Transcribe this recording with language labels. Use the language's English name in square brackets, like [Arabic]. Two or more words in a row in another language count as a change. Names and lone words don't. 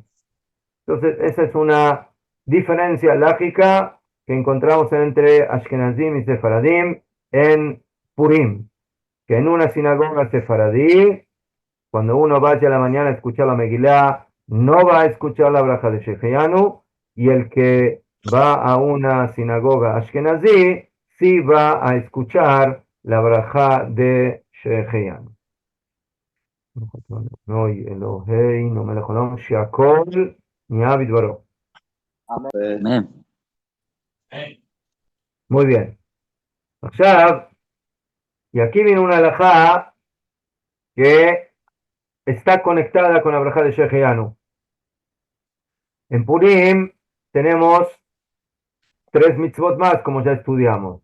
[Spanish] Entonces, esa es una diferencia lógica que encontramos entre Ashkenazim y Sefaradim en Purim, que en una sinagoga sefaradí, cuando uno vaya a la mañana a escuchar la Megilá, no va a escuchar la braja de Sheheyanu, y el que va a una sinagoga Ashkenazí, sí va a escuchar la braja de Sheheyanu. [Hebrew] אלוהינו מלך העולם, שהכל nהיה בדברו. [Spanish] Amén. Muy bien. עכשיו, y aquí viene una halajá que está conectada con la braja de Sheheyanu. En Purim tenemos tres mitzvot más, como ya estudiamos.